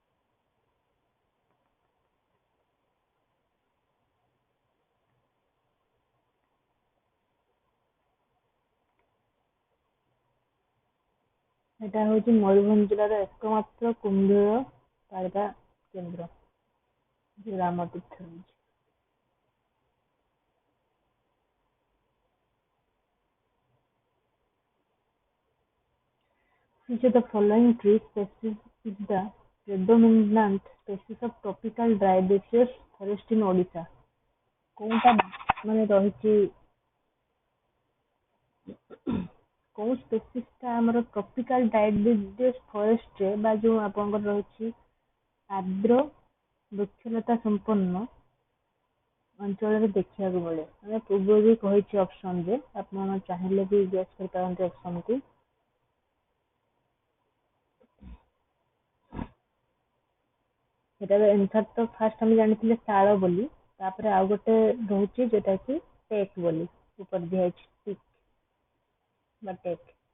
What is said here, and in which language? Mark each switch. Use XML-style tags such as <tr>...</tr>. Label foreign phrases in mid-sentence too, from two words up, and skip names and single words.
<or>এটা ହଉଛି ମୟୂରଭଞ୍ଜ ଜିଲ୍ଲାର ଏକମାତ୍ର କୁମ୍ଭୀର ପାଳିବା କେନ୍ଦ୍ର, ଯୋଉ ରାମତୀର୍ଥ ରହିଛି।</or> <en>Which of the following tree species is the predominant species of tropical dioecious forest in Odisha?</en> <or>କୋଉଟା ମାନେ ରହିଛି, କୋଉ ସ୍ପେସିସ୍ ଟା ଆମର</or> <en>tropical dioecious forest</en> <or>ରେ ବା ଯୋଉ ଆପଣଙ୍କର ରହିଛି ଆର୍ଦ୍ର ବୃକ୍ଷଲତା ସମ୍ପନ୍ନ ଅଞ୍ଚଳରେ ଦେଖିବାକୁ ମିଳେ? ଆମେ ପୂର୍ବରୁ ବି କହିଛି ଅପସନ ରେ, ଆପଣ ଚାହିଁଲେ ବି ଗେସ୍ କରିପାରନ୍ତି ଅପସନ କୁ। ସେଟାର ଆନ୍ସର ତ ଫାର୍ଷ୍ଟ ଆମେ ଜାଣିଥିଲେ ଶାଳ ବୋଲି, ତାପରେ ଆଉ ଗୋଟେ ରହୁଛି ଯୋଉଟା କି ଟେକ୍ ବୋଲି ଉପରେ ଦିଆଯାଇଛି, ଟିକ୍ ବା ଟେକ୍।</or>